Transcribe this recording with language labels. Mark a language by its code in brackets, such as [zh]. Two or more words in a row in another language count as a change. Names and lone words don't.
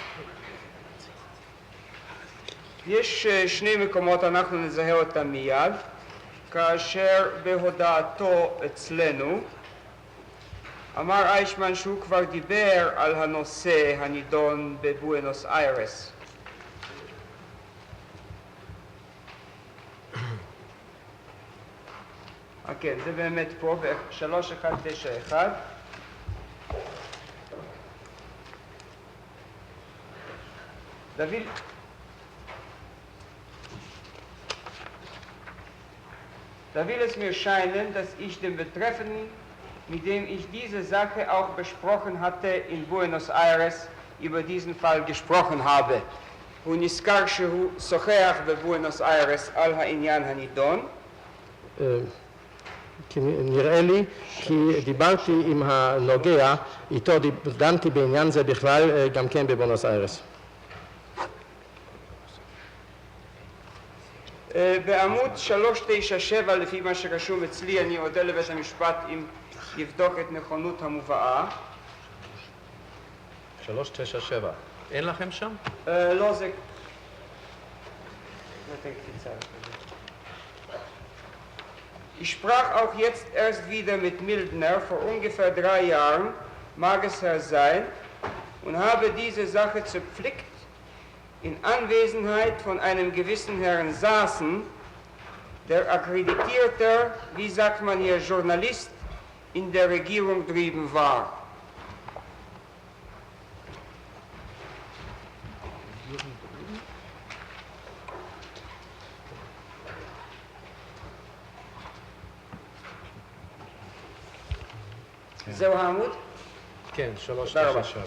[he] יש שני מקומות, אנחנו נזהה אותם מיד, כאשר בהודעתו אצלנו אמר איישמן שהוא כבר דיבר על הנושא הנידון בבואנוס איירס. כן, זה באמת פה, ב-3191. [de] Da will es mir scheinen, dass ich den Betreffenden, mit dem ich diese Sache auch besprochen hatte in Buenos Aires, über diesen Fall gesprochen habe. [he] הוא נזכר שהוא שוחח בבואנוס איירס על העניין הנידון. נראה לי כי דיברתי עם הנוגע, איתו דנתי בעניין זה בכלל גם כן בבואנוס איירס. בעמוד 397 לפי מה שרשום אצלי, אני אודה לבית המשפט אם יבדוק את נכונות המובאה. 397. אין לכם שם? לא, זה... [de] Ich sprach auch jetzt erst wieder mit Mildner, vor ungefähr 3 Jahren mag es Herr sein, und habe diese Sache zerpflickt in Anwesenheit von einem gewissen Herrn Saaßen, der akkreditierter, wie sagt man hier, Journalist in der Regierung drüben war. [he] זהו העמוד? כן, 397.